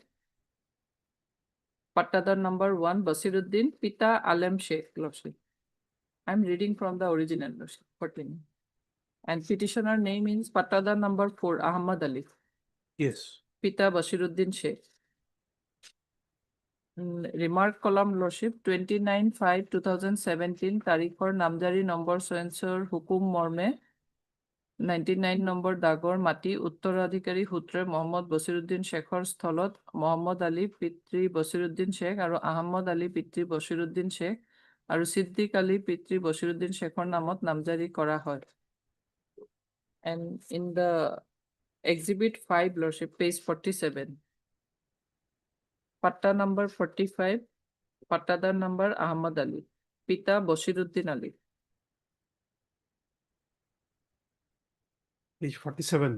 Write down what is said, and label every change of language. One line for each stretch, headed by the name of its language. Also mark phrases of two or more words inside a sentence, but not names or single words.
English: Pattadar number 1, Basiruddin, Pita Alam Sheikh, lordship. I'm reading from the original, lordship, 14. And petitioner name is Pattadar number 4, Ahmad Ali. Yes. Pita Basiruddin Sheikh. Remark column, lordship, 29/5/2017,
Assamese: তাৰিখৰ নামজাৰী নম্বৰ চেন্সৰ হুকুম মৰ্মে, ৯৯ নম্বৰ দাগৰ মাটি, উত্তৰাধিকাৰী সূত্ৰে মহম্মদ বছিৰুদ্দিন শ্বেখৰ স্থলত, মহম্মদ আলী পিতৃ বছিৰুদ্দিন শ্বেখ, আৰু আহমদ আলী পিতৃ বছিৰুদ্দিন শ্বেখ, আৰু ছিদ্দিক আলী পিতৃ বছিৰুদ্দিন শ্বেখৰ নামত নামজাৰী কৰা হয়.
English: And in the exhibit 5, lordship, page 47. Patta number 45, Pattadar number Ahmad Ali, Pita Basiruddin Ali. Page 47.